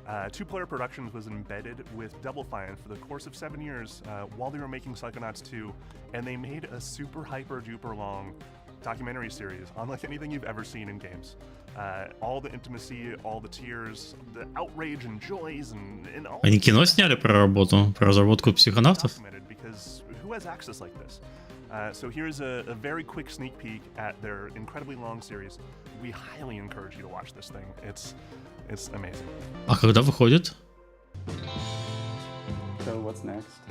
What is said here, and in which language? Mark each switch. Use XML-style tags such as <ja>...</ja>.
<en>Two-Player Productions was embedded with Double Fine for the course of 7 years while they were making Psychonauts 2, and they made a super hyper-duper long documentary series, unlike anything you've ever seen in games. All the intimacy, all the tears, the outrage and joys, and all.</en> <ru>Они кино сняли про работу, про разработку психонавтов?</ru> <en>Because who has access like this? So here's a very quick sneak peek at their incredibly long series. We highly encourage you to watch this thing. It's amazing.</en> <ru>А когда выходит?</ru> <en>So what's next?</en>